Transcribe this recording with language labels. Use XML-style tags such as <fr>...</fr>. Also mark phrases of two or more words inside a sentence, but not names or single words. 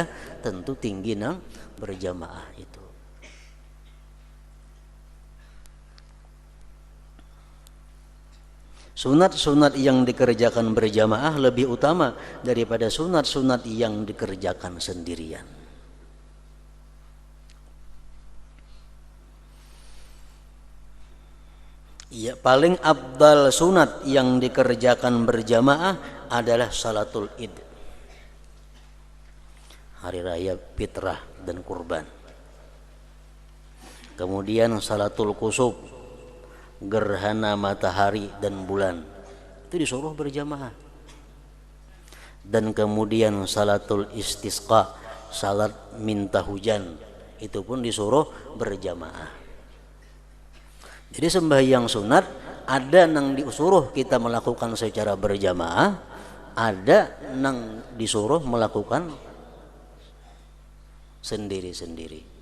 <id>Tentu tinggi nang berjamaah itu. Sunat-sunat yang dikerjakan berjamaah lebih utama daripada sunat-sunat yang dikerjakan sendirian. Ya, paling afdal sunat yang dikerjakan berjamaah adalah</id> <ar>صلاة العيد.</ar> <id>hari raya fitrah dan kurban. Kemudian</id> <ar>صلاة الكسوف,</ar> <id>gerhana matahari dan bulan, itu disuruh berjamaah. Dan kemudian</id> <ar>صلاة الاستسقاء,</ar> <id>salat minta hujan, itu pun disuruh berjamaah. Jadi sembahyang sunat ada yang disuruh kita melakukan secara berjamaah, ada yang disuruh melakukan sendiri-sendiri.</id>